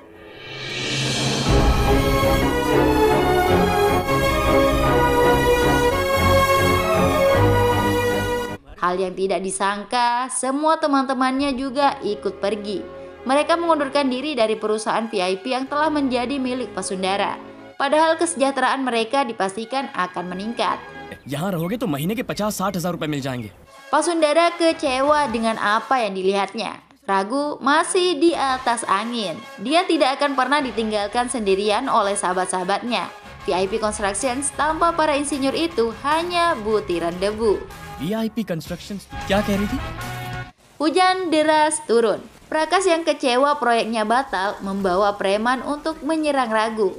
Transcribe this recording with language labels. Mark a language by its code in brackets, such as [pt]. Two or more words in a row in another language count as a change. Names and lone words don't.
[id] Hal yang tidak disangka, semua teman-temannya juga ikut pergi. Mereka mengundurkan diri dari perusahaan PIP yang telah menjadi milik Pasundara. Padahal kesejahteraan mereka dipastikan akan meningkat. [hi] यहाँ रहोगे तो महीने के 50-60 हजार रुपए मिल जाएंगे। [id] Pasundara kecewa dengan apa yang dilihatnya. Raghu masih di atas angin. Dia tidak akan pernah ditinggalkan sendirian oleh sahabat-sahabatnya. PIP Constructions tanpa para insinyur itu hanya butiran debu. [hi] VIP Constructions क्या कह रही थी? [id] Hujan deras turun. Prakas yang kecewa proyeknya batal membawa preman untuk menyerang Raghu.